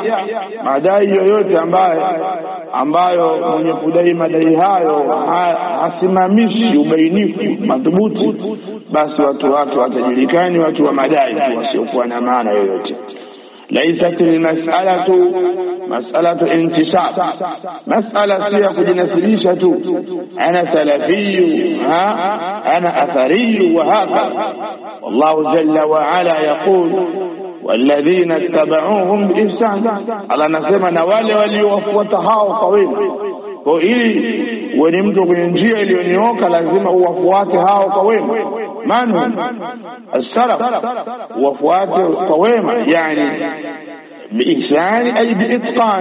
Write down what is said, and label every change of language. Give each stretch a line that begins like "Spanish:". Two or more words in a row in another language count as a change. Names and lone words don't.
Swahili: Madai yoyote ambayo mwenye kudai madai hayo hasimamishi ubainifu madhubuti, basi watu wake watajulikani watu wa madai wasiokuwa na maana yoyote.
Arabic: ليست المسألة مسألة انتساب.
Swahili: Mas'ala si ya kujinasilisha tu,
Arabic: أنا سلفي أنا أثري وهكذا. والله جل وعلا يقول والذين اتبعوهم بإحسان.
Swahili: Allah anasema na wale waliowafuata hao kwa wema. Kwa ili wewe mtu kwenye njia iliyonyooka lazima uwafuate hao kwa wema.
Arabic: من السلف,
Swahili: wafuate kwa wema, yani
Arabic: بإحسان أي بإتقان.